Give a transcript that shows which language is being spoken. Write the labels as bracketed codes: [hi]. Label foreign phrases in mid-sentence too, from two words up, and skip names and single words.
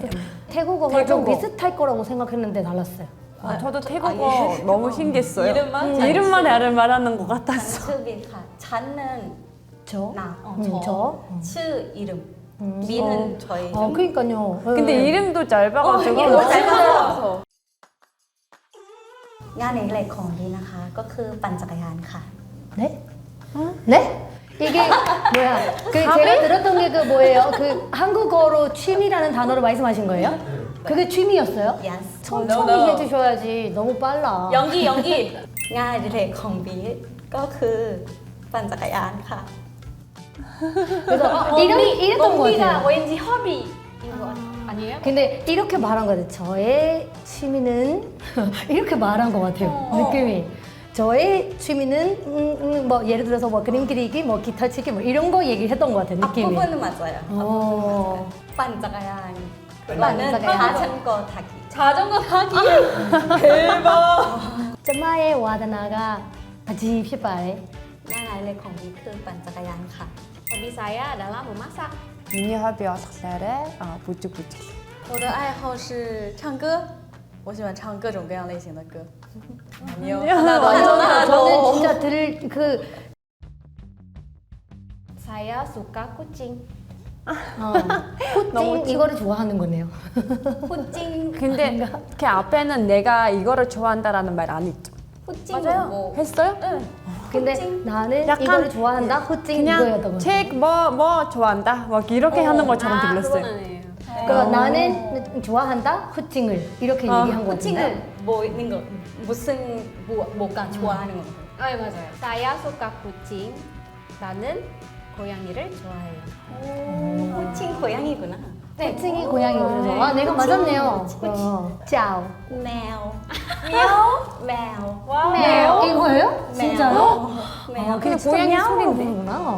[ko] 태국어가 좀 비슷할 거라고 생각했는데 달랐어요. 저도 태국어 너무 신기했어요. 이름만 말하는 것 같았어. 잔은 저? 저. 츠 이름. 미는 저희 이름. 그러니까요. 근데 이름도 짧아가지고. 짧아서. [th] งานในเหล็กของดีนะคะก็คือปั่นจักรยานค่ะ [ko] 네? 네? 이게 뭐야? 그 제가 들었던 게 그 뭐예요? 그 한국어로 취미라는 단어를 말씀하신 거예요? 그게 취미였어요? [en] Yes. [ko] 천천히 해주셔야지. 너무 빨라. [th] 연기 งานในเหล็กของบีก็คือปั่นจักรยานค่ะ [ko] 그래서 이랬던 거 같아요. 왠지 허비인 거 아니에요? 근데 이렇게 말한 거 같아요. 저의 취미는 이렇게 말한 것 같아요. 느낌이. 저의 취미는 뭐 예를 들어서 뭐 그림 그리기, 뭐 기타 치기 뭐 이런 거 얘기했던 것 같아요. 느낌이. 앞부분은 맞아요. ปั่นจักรยาน 그거는 자전거 타기. 자전거 타기. 대박. 쩌마의 와다나가 바지 피바에. [th] งานในเหล็กของบีคือปั่นจักรยานค่ะ [id] Hobi saya adalah memasak. 미니 허비 어석살에 부직부직. [zh] 我的爱好是唱歌，我喜欢唱各种各样类型的歌。你有 [ko] 저는 진짜 [id] Saya suka kucing. [ko] 후찡 이거를 좋아하는 거네요. 후찡. 근데 그 앞에는 내가 이거를 좋아한다라는 말 안 했죠. 맞아요. 뭐 했어요? 근데 나는 약간 이거를 좋아한다. 후찡 이거였던 거예요. 책 뭐 좋아한다. 막 이렇게 하는 것처럼 들렸어요. 그러니까 나는 좋아한다. 후찡을 이렇게 얘기한 거 같은데. 호칭은 뭐 있는 거 무슨 뭐가 좋아하는 거. 맞아요. [id] Saya suka kucing. [ko] 나는 고양이를 좋아해요. 호칭 고양이구나. 네, 후찡이 고양이거든요. 아, 내가 맞았네요. 짜오. 매우. 미야오. 매우. 매우. 이거예요? 진짜요? 매우. 그냥 고양이 소리로 부르는구나.